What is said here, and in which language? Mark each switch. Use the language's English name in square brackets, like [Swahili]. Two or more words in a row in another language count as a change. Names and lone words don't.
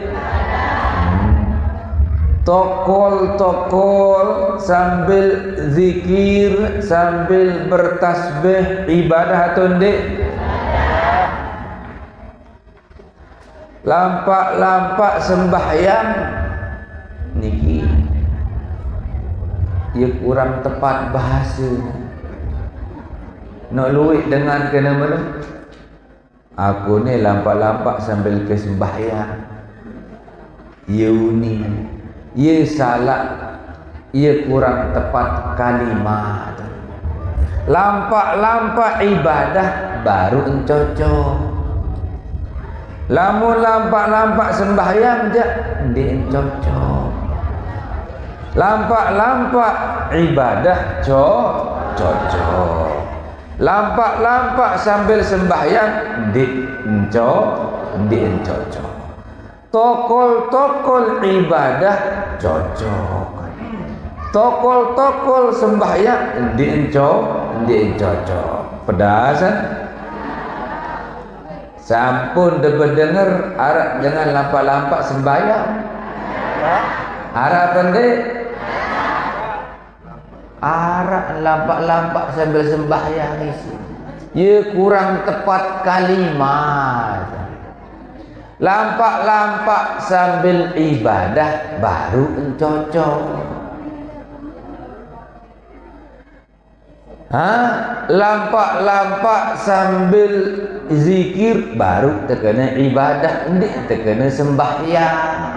[Sasak] Tokol sambil zikir sambil bertasbih ibadah atau ndik? Lampak sembahyang niki ya kurang tepat bahasa. Nak luit dengan kena mana? Aku ni lampak sambil ke sembahyang. Ya uni, ya salah, ya kurang tepat kalimat. Lampak ibadah baru encocok. Lamun lampak-lampak sembahyang je dia cocok. Lampak-lampak ibadah cocok. Lampak-lampak sambil sembahyang dia cocok. Tokol-tokol ibadah cocok. Tokol-tokol sembahyang dia cocok. Pedasan. Sampun denger arah jangan lampak-lampak sembahyang. Arah pendek. Arah lampak-lampak sambil sembahyang isi. Ye kurang tepat kalimat. Lampak-lampak sambil ibadah baru cocok. Lampak-lampak sambil zikir baru terkena ibadah, ndik terkena sembahyang.